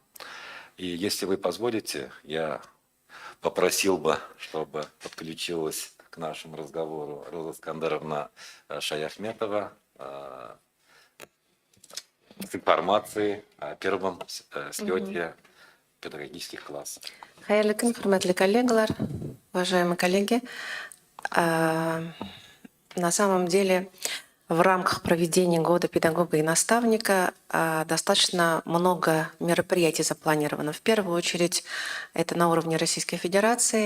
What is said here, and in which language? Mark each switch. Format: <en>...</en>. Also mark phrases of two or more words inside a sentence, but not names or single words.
<ru>И если вы позволите, я попросил бы, чтобы подключилась к нашему разговору Роза Скандаровна Шаяхметова с информацией о первом слете педагогических классов.</ru> <tt>Хайырлы күн, хөрмәтле коллегалар,</tt> <ru>уважаемые коллеги. На самом деле, в рамках проведения года педагога и наставника достаточно много мероприятий запланировано. В первую очередь, это на уровне Российской Федерации.</ru>